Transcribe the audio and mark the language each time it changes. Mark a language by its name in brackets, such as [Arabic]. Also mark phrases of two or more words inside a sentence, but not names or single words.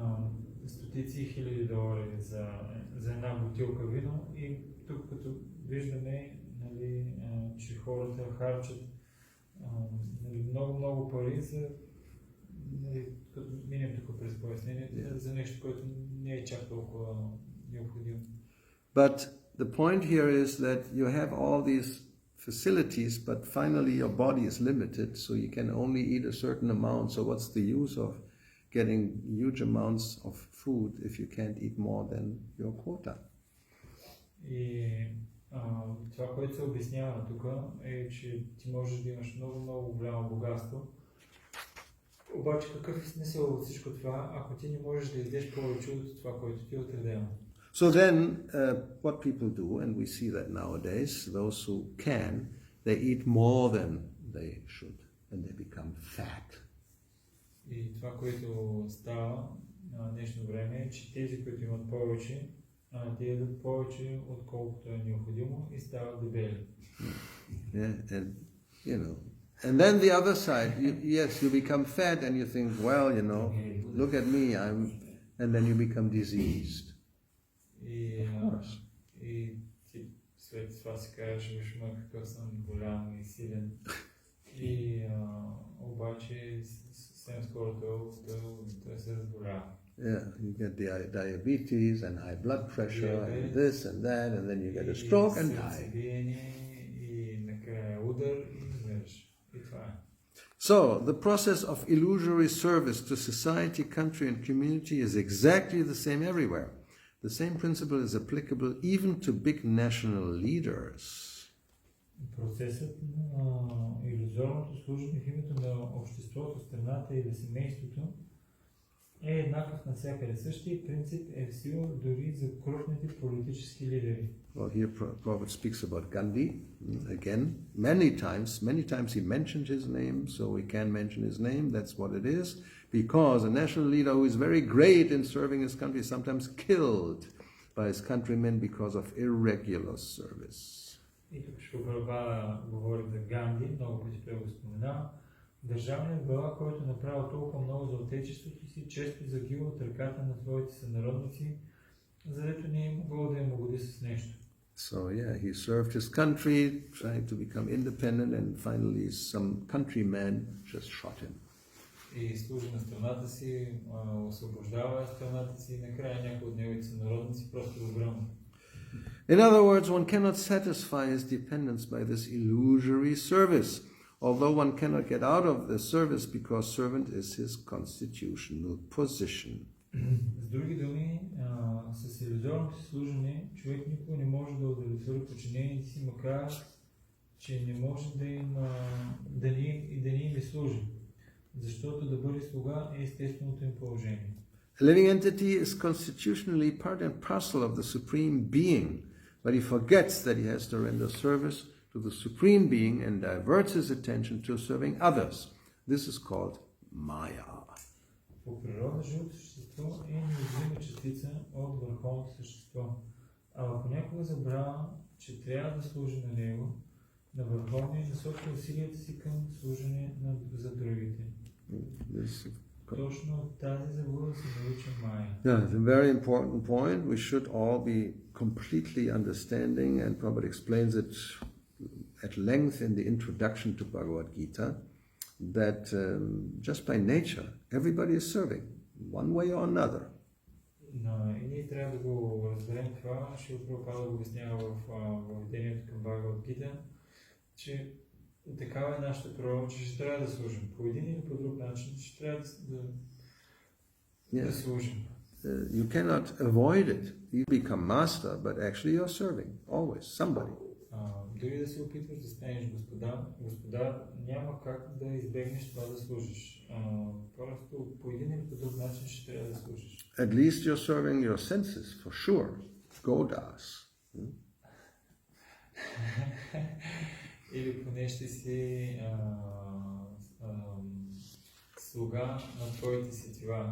[Bulgarian] И стотици хиляди долари за една бутилка вино и тук като виждаме, нали, че хората харчат нали, много пари за, нали, като минем тук през пояснението, за нещо, което не е чак толкова необходимо. [English] But the point here is that you have all these facilities, but finally your body is limited, so you can only eat a certain amount. So what's the use of getting huge amounts of food if you can't eat more than your quota? [Bulgarian] И това, което се обяснява тук е, че ти можеш да имаш много голямо богатство. Обаче какъв е смисъл от всичко това, ако ти не можеш да идеш повече от това, което ти е отредено? [English] So then, what people do, and we see that nowadays, those who can, they eat more than they should, and they become fat. [Bulgarian] И това, което става на днешно време е, че тези, които имат повече, те ядат повече, отколкото е необходимо и стават дебели. [English] Yeah, and you know, and then the other side, yes, you become fat, and you think, well, you know, look at me, and then you become diseased. [Bulgarian] И ти след това си кажеш, виж ме, какъв съм голям и силен. И обаче съвсем скоро той се разболява. [English] Yeah, you get diabetes and high blood pressure and this and that, and then you get a stroke and die. [Bulgarian] И накрая удар и умираш. И това е. [English] So, the process of illusory service to society, country and community is exactly the same everywhere. The same principle is applicable even to big national leaders. [Bulgarian] Процесът на илюзорното служение в името на обществото, страната и на семейството е еднакъв навсякъде. Същия принцип е в сила дори за крупните политически лидери. [English] Well, here Prabhupada speaks about Gandhi again. Many times he mentioned his name, so we can mention his name. That's what it is. Because a national leader who is very great in serving his country is sometimes killed by his countrymen because of irregular service. [Bulgarian] И тук ще говори за Ганди, много пъти той го спомена. Държавният глава, който е направил толкова много за отечеството си, често загива от ръката на своите сънародници, задето не е могъл да им угоди с нещо. [English] So yeah, he served his country, trying to become independent, and finally some countryman just shot him. [Bulgarian] И служи на страната си, освобождава страната си, и накрая някой от неговите сънародници просто го гръмва. [English] In other words, one cannot satisfy his dependence by this illusory service, although one cannot get out of the service because servant is his constitutional position. [Bulgarian] С други думи, с илюзорното служене човек никога не може да удовлетвори подчинените си, макар че не може да не им служи, защото да бъде слуга е естественото им положение. [English] A living entity is constitutionally part and parcel of the Supreme Being, but he forgets that he has to render service to the Supreme Being and diverts his attention to serving others. This is called Maya. [Bulgarian] По природа живото същество е неотделима частица от върховното същество, а понякога забравя, че трябва да служи на него, на върховния, и насочва усилията си към служене за другите. Точно тази заблуда се нарича Майя. [English] Yeah, it's a very important point. We should all be completely understanding, and Prabhupada explains it at length in the introduction to Bhagavad Gita, that just by nature, everybody is serving, one way or another. [Bulgarian] И ние трябва да го разберем това. Шрила Прабхупада го обяснява в въведението към Бхагавад Гита, че такава е нашата природа, че ще трябва да служим. По един или по друг начин ще трябва да служим. [English] You cannot avoid it. You become master, but actually you're serving, always, somebody. [Bulgarian] Дори да се опитваш да станеш господар, няма как да избегнеш това да служиш. Просто по един или по друг начин ще трябва да служиш. [English] At least you're serving your senses, for sure. Godas. [Bulgarian] Или поне ще си слуга на твоите сетива.